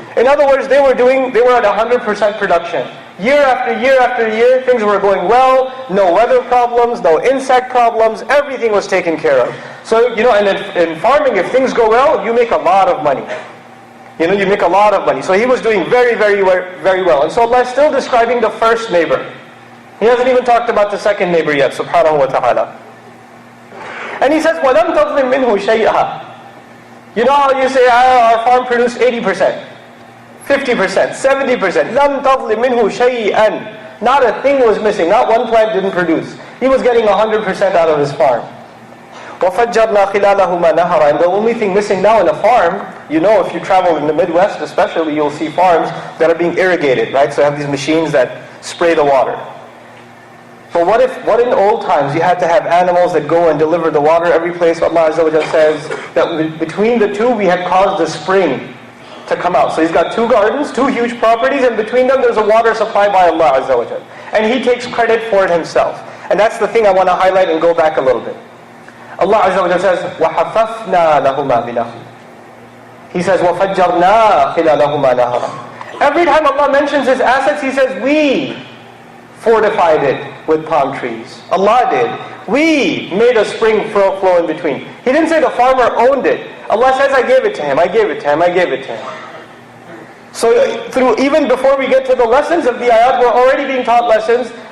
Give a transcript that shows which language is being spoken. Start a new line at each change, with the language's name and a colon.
English: In other words, they were at 100% production. Year after year after year, things were going well, no weather problems, no insect problems, everything was taken care of. So, you know, and in farming, if things go well, you make a lot of money. You know, you make a lot of money. So he was doing very, very, very well. And so Allah is still describing the first neighbor. He hasn't even talked about the second neighbor yet, subhanahu wa ta'ala. And he says,
Arabic: وَلَمْ تَظْلِمْ مِنْهُ شَيْئًا.
English: You know how you say, our farm produced 80%, 50%, 70%.
Arabic: لَمْ تَظْلِمْ مِنْهُ شَيْئًا.
English: Not a thing was missing. Not one plant didn't produce. He was getting 100% out of his farm.
Arabic: وَفَجَّرْنَا خِلَالَهُمَا نَهَرًا.
English: And the only thing missing now in a farm, you know, if you travel in the Midwest especially, you'll see farms that are being irrigated, right? So you have these machines that spray the water. But what in old times, you had to have animals that go and deliver the water every place. Allah Azza wa Jalla says that between the two, we had caused a spring to come out. So he's got two gardens, two huge properties, and between them there's a water supply by Allah Azza wa Jalla. And he takes credit for it himself. And that's the thing I want to highlight and go back a little bit. Allah Azza wa Jalla says,
Arabic: وَحَفَفْنَا لَهُمَا بِنَهْرٍ.
English: He says,
Arabic: وَفَجَّرْنَا خِلَالَهُمَا نَهَرًا.
English: Every time Allah mentions His assets, He says, we fortified it with palm trees. Allah did. We made a spring flow in between. He didn't say the farmer owned it. Allah says, I gave it to him, I gave it to him, I gave it to him. So even before we get to the lessons of the ayat, we're already being taught lessons.